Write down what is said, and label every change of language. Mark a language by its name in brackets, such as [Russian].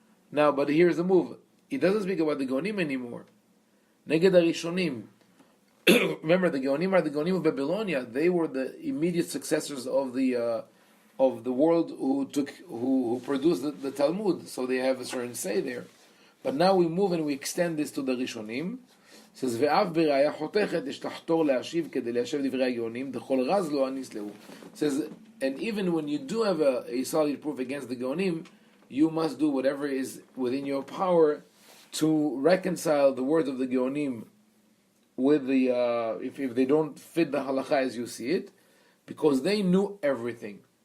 [English] Now, but here's the move. He doesn't speak about the Gaonim anymore. Neged harishonim. Remember, the Gaonim are the Gaonim of Babylonia. They were the immediate successors of the world who produced the Talmud. So they have a certain say there. But now we move and we extend this to the Rishonim. [Hebrew] It says ve'av b'raya chotechet יש לחתור להשיב כדי ליישב דברי הגאונים דכל רז לא אניס להו. [English] Says, and even when you do have a solid proof against the Gaonim, you must do whatever is within your power to reconcile the words of the Gaonim with the if they don't fit the halacha as you see it, because they knew everything.